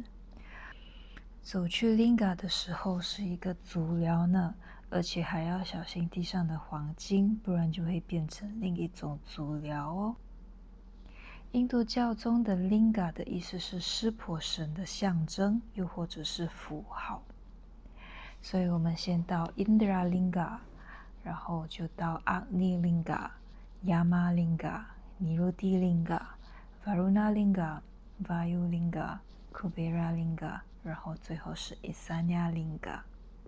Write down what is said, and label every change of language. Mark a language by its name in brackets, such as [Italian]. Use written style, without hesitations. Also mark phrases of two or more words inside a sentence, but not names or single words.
[Chinese] 走去林嘎的时候是一个足疗呢，而且还要小心地上的黄金，不然就会变成另一种足疗哦。印度教中的 linga 的意思是湿婆神的象征，又或者是符号。所以我们先到 Indra Linga， 然后就到 Agni Linga、Yama Linga、Niruti Linga、Varuna Linga、Vayu Linga、Kubera Linga，然后最后是 Isanya Linga。